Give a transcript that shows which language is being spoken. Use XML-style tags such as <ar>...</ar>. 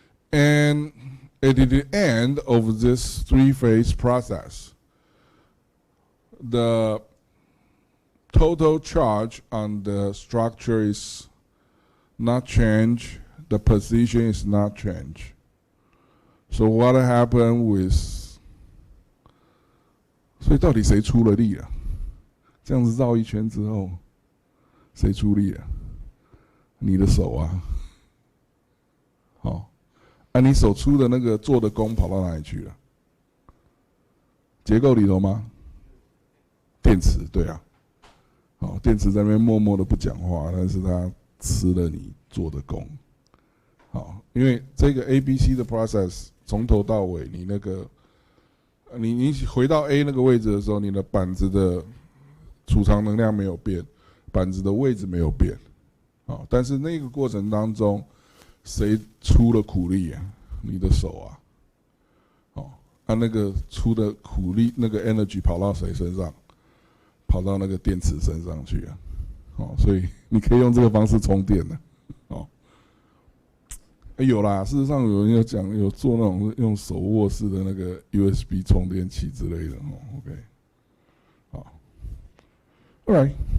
<en>And at the end of this three-phase process, the total charge on the structure is not changed, the position is not changed. So what happened with</en> <zh>所以到底谁出了力啊？这样子绕一圈之后，谁出力啊？你的手啊。好，你手出的那个做的功跑到哪里去了？结构里头吗？电池，对啊。好，电池在那边默默的不讲话，但是它吃了你做的功。好，因为这个 A、B、C 的 process 从头到尾，你那个。你回到 A 那个位置的时候，你的板子的储藏能量没有变，板子的位置没有变，但是那个过程当中，谁出了苦力啊？你的手啊，那个出的苦力，那个 energy 跑到谁身上？跑到那个电池身上去啊，所以你可以用这个方式充电的，有啦，事实上有人有做那种用手握式的那个 USB 充电器之类的，OK， 好 ，All right，</zh>